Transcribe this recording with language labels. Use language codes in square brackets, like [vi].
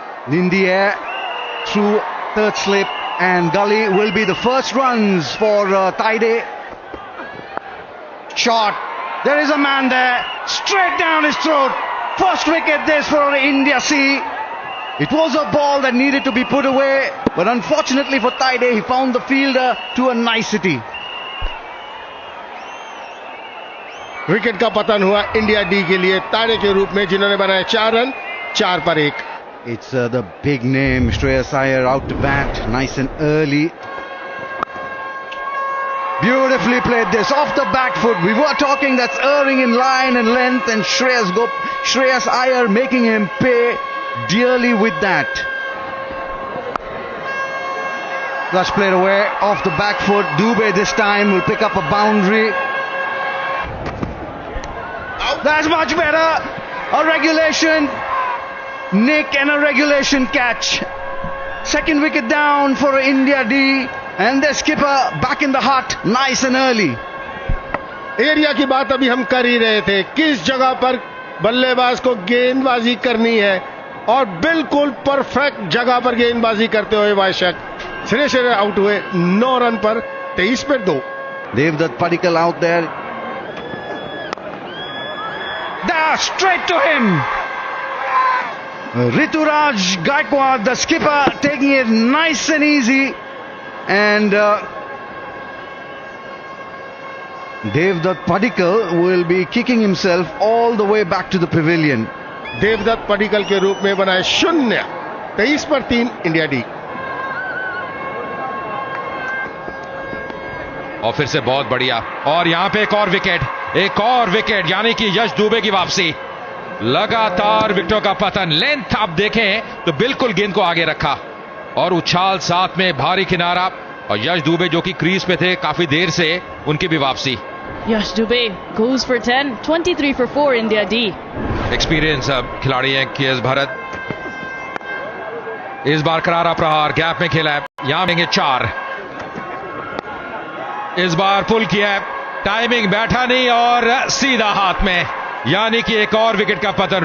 [en] In the air, through third slip, and gully will be the first runs for Taide. Shot. There is a man there. Straight down his throat. First wicket this for India C. It was a ball that needed to be put away, but unfortunately for Taide, he found the fielder to a nicety. [hi] Wicket का पतन हुआ India D के लिए ताड़े के रूप में, जिन्होंने बनाए 4 रन 4 पर 1. [en] It's the big name, Shreyas Iyer out to bat, nice and early. Beautifully played this, off the back foot. We were talking that's erring in line and length, and Shreyas Iyer making him pay dearly with that. Flush played away, off the back foot. Dubey this time will pick up a boundary. That's much better. A regulation nick and a regulation catch. Second wicket down for India D, and their skipper back in the hut nice and early. [hi] Area की बात अभी हम कर ही रहे थे, किस जगह पर बल्लेबाज को गेंदबाजी करनी है, और बिल्कुल परफेक्ट जगह पर गेंदबाजी करते हुए वाइशक सिरे आउट हुए 9 रन पर 23 पर 2. [en] Devdutt Padikkal out there. Straight to him. Rituraj Gaikwad, the skipper, taking it nice and easy, and Devdutt Padikkal will be kicking himself all the way back to the pavilion. [hi] Devdutt Padikkal के रूप में बनाए 0, 23 पर 3 India D. और फिर से बहुत बढ़िया, और यहां पे एक और विकेट, यानी कि यश दुबे की वापसी. लगातार विकेटों का पतन, लेंथ आप देखें तो बिल्कुल गेंद को आगे रखा, और उछाल साथ में भारी किनारा, और यश दुबे जो कि क्रीज पे थे काफी देर से, उनकी भी वापसी. यश Dubey [en] goes for 10, 23 for 4 India D. [hi] Experience खिलाड़ी हैं केएस भरत. इस बार करारा प्रहार गैप में खेला है, यहां देंगे 4. इस बार पुल किया है, टाइमिंग बैठा नहीं और सीधा हाथ में, यानी कि एक और विकेट का पतन.